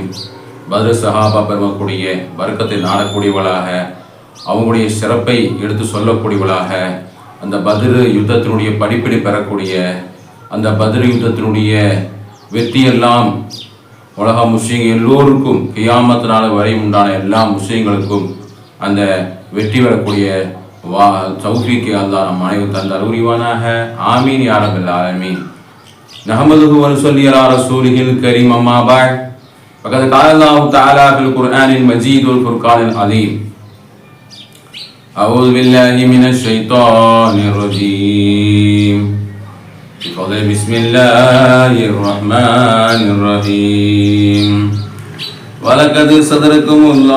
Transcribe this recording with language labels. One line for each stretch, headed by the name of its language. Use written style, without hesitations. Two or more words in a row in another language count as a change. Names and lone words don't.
Tamil: பத்ரு சஹாபா பெருமக்கூடிய வர்க்கத்தை நாடக்கூடியவளாக, அவங்களுடைய சிறப்பை எடுத்து சொல்லக்கூடியவளாக, அந்த பத்ரு யுத்தத்தினுடைய படிப்பினை பெறக்கூடிய, அந்த பத்ரு யுத்தத்தினுடைய வெற்றியெல்லாம் உலக முஸ்லீம்கள் எல்லோருக்கும் கியாமத் நாள் வரை உண்டான எல்லா முஸ்லீம்களுக்கும் அந்த வெற்றி பெறக்கூடிய தௌஃபீக் அல்லாஹ் நம் அனைவரும் தந்தார் உரிவானாக.
Arabic: آمين يا رب العالمين. نحمده ونصلي على رسوله الكريم أما بعد فقد قال الله تعالى في القرآن المجيد والفرقان العظيم أعوذ بالله من الشيطان الرجيم بسم الله الرحمن الرحيم ولقد صدركم الله